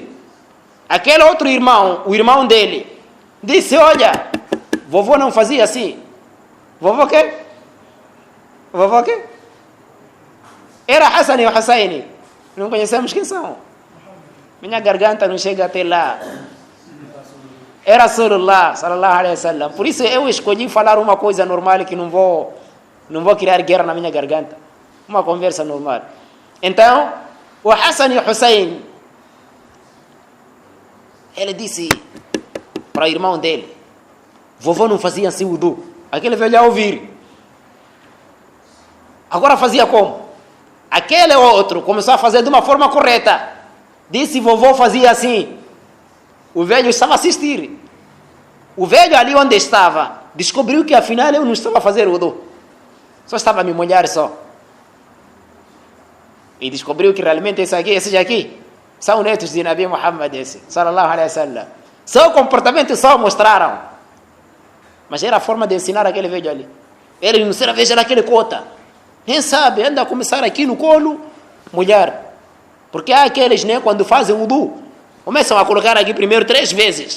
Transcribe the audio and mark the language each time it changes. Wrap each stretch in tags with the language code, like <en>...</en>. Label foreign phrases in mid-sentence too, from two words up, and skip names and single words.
<pt>Aquele outro irmão, o irmão dele, disse, olha, vovô não fazia assim. Vovô quê? Vovô quê? Era Hassan e Hussein. Não conhecemos quem são. Minha garganta não chega até lá. Era Rasulullah,</pt> <ar>صلى الله عليه وسلم.</ar> <pt>Por isso eu escolhi falar uma coisa normal que não vou criar guerra na minha garganta. Uma conversa normal. Então, o Hassan e Hussein, ele disse para o irmão dele, vovô não fazia assim wudu. Aquele velho a ouvir. Agora fazia como? Aquele outro começou a fazer de uma forma correta. Disse, vovô fazia assim. O velho estava a assistir. O velho ali onde estava, descobriu que afinal eu não estava a fazer wudu. Só estava a me molhar só. E descobriu que realmente esses aqui, são netos de Nabi Muhammad,</pt> <ar>صلى الله عليه وسلم.</ar> <pt>Seu comportamento só mostraram. Mas era a forma de ensinar aquele velho ali. Ele não será, veja naquele cota. Quem sabe, anda a começar aqui no colo, molhar. Porque há aqueles, né, quando fazem wudu, começam a colocar aqui primeiro 3 vezes.</pt>